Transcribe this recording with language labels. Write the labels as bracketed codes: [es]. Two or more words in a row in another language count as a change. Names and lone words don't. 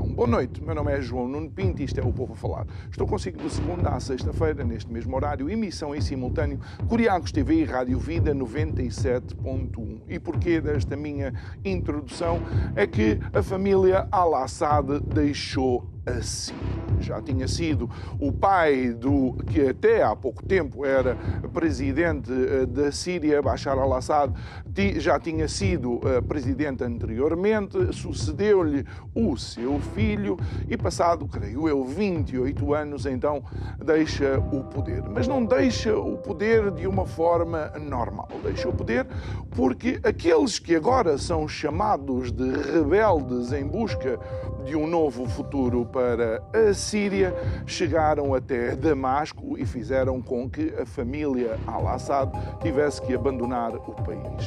[pt] Boa noite, meu nome é João Nuno Pinto e isto é o Povo a Falar. Estou consigo de segunda à sexta-feira, neste mesmo horário, emissão em simultâneo, Curiacos TV e Rádio Vida 97.1. E porquê desta minha introdução? É que a família Al-Assad deixou assim. Já tinha sido o pai do que até há pouco tempo era presidente da Síria, Bashar al-Assad, já tinha sido presidente anteriormente, sucedeu-lhe o seu filho e passado, creio eu, 28 anos, então deixa o poder. Mas não deixa o poder de uma forma normal. Deixa o poder porque aqueles que agora são chamados de rebeldes em busca de um novo futuro para a Síria, chegaram até Damasco e fizeram com que a família Al-Assad tivesse que abandonar o país.